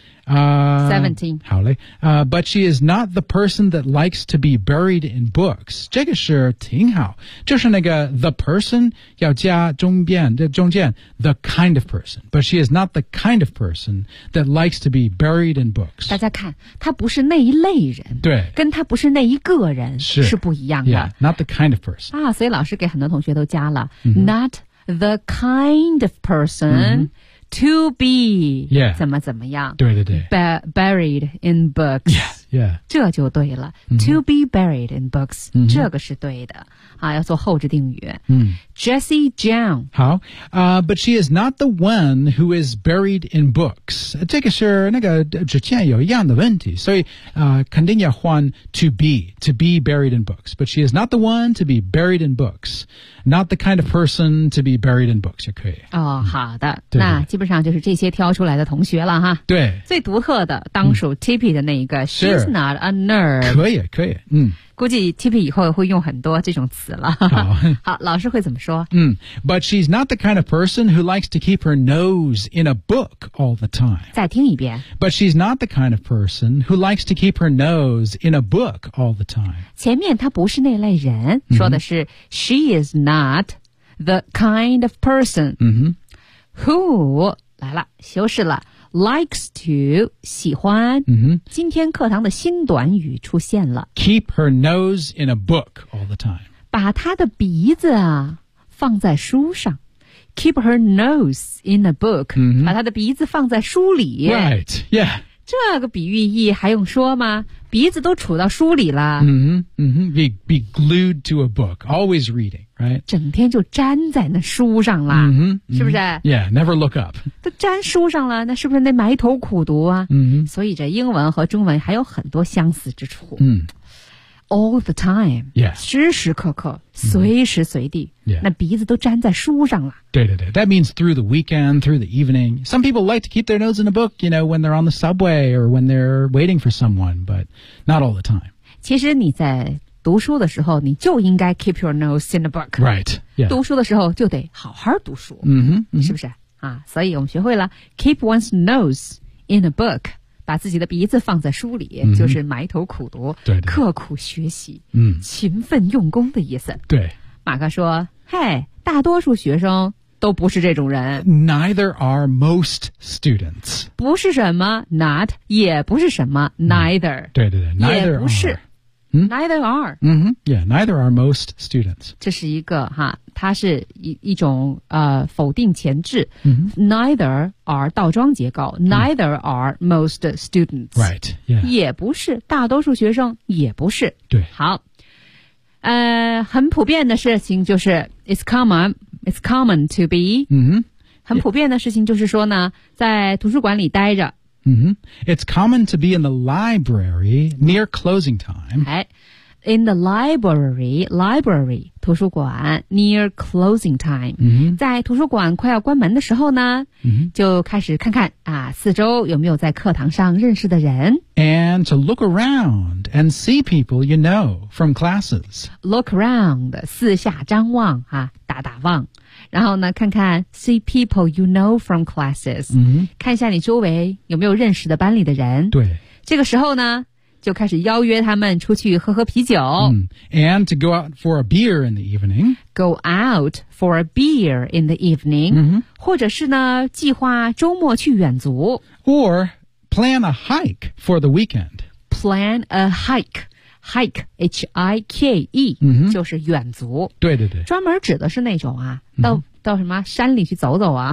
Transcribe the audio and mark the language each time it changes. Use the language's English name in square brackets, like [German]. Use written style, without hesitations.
[Chinese] 17. 好嘞。 [English] But she is not the person that likes to be buried in books. [Chinese] 这个是挺好。就是那个 [English] the person [Chinese] 要加中间 [English] the kind of person. But she is not the kind of person that likes to be buried in books. [Chinese] 大家看她不是那一类人。对。跟她不是那一个人是不一样的。 [English] Yeah, not the kind of person. [Chinese] 啊所以老师给很多同学都加了。 [English] Mm-hmm. Not the kind of person.、Mm-hmm. To be、 yeah. [Chinese] 怎么怎么样对对对 [English] Buried in books、 yeah, yeah. [Chinese] 这就对了、 [English] mm-hmm. To be buried in books、mm-hmm. [Chinese] 这个是对的、啊、要做后置定语、 mm. [English] Jessie Jiang 好、But she is not the one who is buried in books [Chinese] 这个是那个之前有一样的问题所以、肯定要换 [English] to be buried in books But she is not the one to be buried in books Not the kind of person to be buried in books [Chinese] 也可以、哦、好的那基本上就是这些挑出来的同学了哈。对。最独特的当属 Tippy 的那一个、 [English] She's not a nerd. [Chinese] 可以可以。估计 Tippy 以后会用很多这种词了。好。好老师会怎么说 [English] But she's not the kind of person who likes to keep her nose in a book all the time. [Chinese] 再听一遍。 [English] But she's not the kind of person who likes to keep her nose in a book all the time. [Chinese] 前面她不是那类人、mm-hmm. 说的是 [English] She is not the kind of person. [Chinese] 嗯哼。 Who, 来了修饰了 likes to, 喜欢、 mm-hmm. 今天课堂的新短语出现了 [English] Keep her nose in a book all the time. [Chinese] 把她的鼻子啊放在书上 [English] Keep her nose in a book,、 mm-hmm. [Chinese] 把她的鼻子放在书里 [English] Right, yeah. [Chinese] 这个比喻意还用说吗鼻子都杵到书里了 [English] mm-hmm, mm-hmm. Be glued to a book, always reading. Right? [Chinese] 整天就粘在那书上了、 mm-hmm, 是不是 [English] Yeah, never look up [Chinese] 都粘书上了那是不是得埋头苦读啊、 mm-hmm. 所以这英文和中文还有很多相似之处、 mm. [English] All the time、 yeah. [Chinese] 时时刻刻、mm-hmm. 随时随地、 [English] yeah. [Chinese] 那鼻子都粘在书上了对对对 [English] That means through the weekend, through the evening Some people like to keep their nose in a book You know, when they're on the subway Or when they're waiting for someone But not all the time [Chinese] 其实你在读书的时候你就应该 [English] keep your nose in the book Right、yeah. [Chinese] 读书的时候就得好好读书、 mm-hmm, mm-hmm. 是不是、啊、所以我们学会了 [English] keep one's nose in a book [Chinese] 把自己的鼻子放在书里、mm-hmm. 就是埋头苦读对对刻苦学习、 mm. 勤奋用功的意思对马克说嘿大多数学生都不是这种人 [English] Neither are most students [Chinese] 不是什么 not 也不是什么 neither、 mm. 对对对 neither 也不是 [English] are. Neither are. Mm-hmm. Yeah, neither are most students. [Chinese] 这是一个哈，它是一种否定前置。 Mm-hmm. [English] Neither are [Chinese] 倒装结构。 [English] Neither are most students. Right. Yeah. [Chinese] 也不是，大多数学生也不是。对。好，很普遍的事情就是 [English] it's common to be. Mm-hmm. [Chinese] 很普遍的事情就是说呢，在图书馆里待着。 Mm-hmm. [English] It's common to be in the library near closing time. In the library, 图书馆 near closing time. Mm-hmm. [Chinese] 在图书馆快要关门的时候呢、 mm-hmm. 就开始看看啊，四周有没有在课堂上认识的人。 [English] And to look around and see people you know from classes. Look around, [Chinese] 四下张望啊，打打望。然后呢看看 [English] see people you know from classes、 mm-hmm. [Chinese] 看一下你周围有没有认识的班里的人对这个时候呢就开始邀约他们出去喝喝啤酒、 mm. [English] And to go out for a beer in the evening Go out for a beer in the evening、 mm-hmm. [Chinese] 或者是呢计划周末去远足 [English] Or plan a hike for the weekend Plan a hikeHike, H-I-K-E,、 mm-hmm. [Chinese] 就是远足。对对对。专门指的是那种啊、mm-hmm. 到什么山里去走走啊。